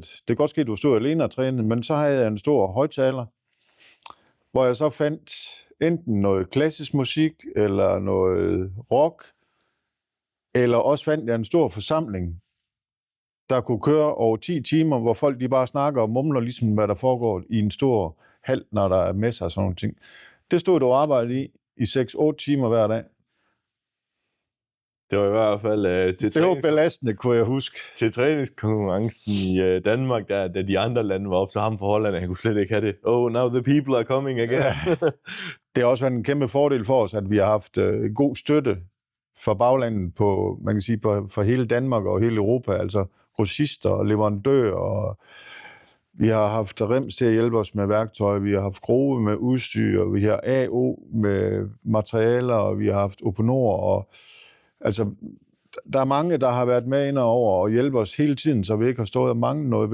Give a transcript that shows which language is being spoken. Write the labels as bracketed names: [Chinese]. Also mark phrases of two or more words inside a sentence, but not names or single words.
[Danish] Det kan godt ske, at du stod alene og trænede, men så havde jeg en stor højttaler, hvor jeg så fandt enten noget klassisk musik, eller noget rock, eller også fandt jeg en stor forsamling, der kunne køre over 10 timer, hvor folk de bare snakker og mumler, ligesom hvad der foregår i en stor hal, når der er messer og sådan nogle ting. Det stod du og arbejdede i 6-8 timer hver dag. Det var i hvert fald det var belastende, kunne jeg huske. Til træningskonkurrencen i Danmark, da de andre lande var op til ham for Holland, han kunne slet ikke have det. [English] Oh, now the people are coming again. [Danish] Ja. Det har også været en kæmpe fordel for os, at vi har haft god støtte fra baglandet på, man kan sige, for hele Danmark og hele Europa, altså grossister og leverandører, og vi har haft Rems til at hjælpe os med værktøj, vi har haft Grove med udstyr, vi har AO med materialer, og vi har haft Oponor, og altså, der er mange, der har været med ind over og hjælpe os hele tiden, så vi ikke har stået og manglet noget.